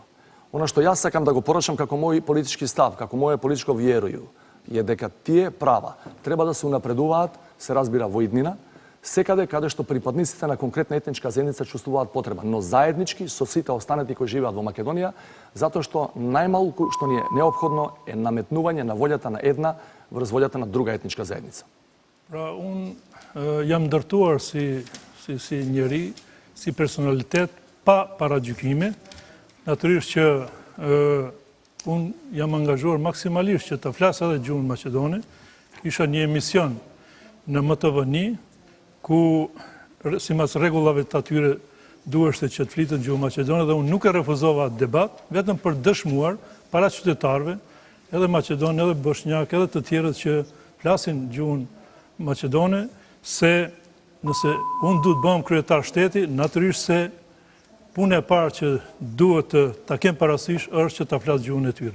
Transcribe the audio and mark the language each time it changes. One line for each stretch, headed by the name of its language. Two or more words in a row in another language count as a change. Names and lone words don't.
Macedonian: Она што јас сакам да го порачам како мој политички став, како моје политичко вјерују, е дека тие права треба да се унапредуваат, се разбира во иднина, секаде каде што припадниците на конкретна етничка заедница чувствуваат потреба, но заеднички со сите останати кои живеат во Македонија, затоа што најмалку што ни е неопходно е наметнување на волјата на една врз волјата на друга етничка заедница.
Albanian: Pra, unë jam ndërtuar si njeri, si personalitet pa paragjykime, natyrisht që unë jam angazhuar maksimalisht që të flasë edhe gjuhën maqedone. Kisha një emision në MTV1, ku simas rregullave të atyre duheshte që të flitet gjuhën maqedone dhe unë nuk e refuzova atë debat, vetëm për dëshmuar para qytetarëve, edhe maqedon, edhe bosnjak, edhe të tjerët që flasin gjuhën maqedone, se nëse unë du të bëhem kryetar shteti, natyrisht se punë e parë që duhet ta kem parasysh është që ta flas gjuhën e tyre.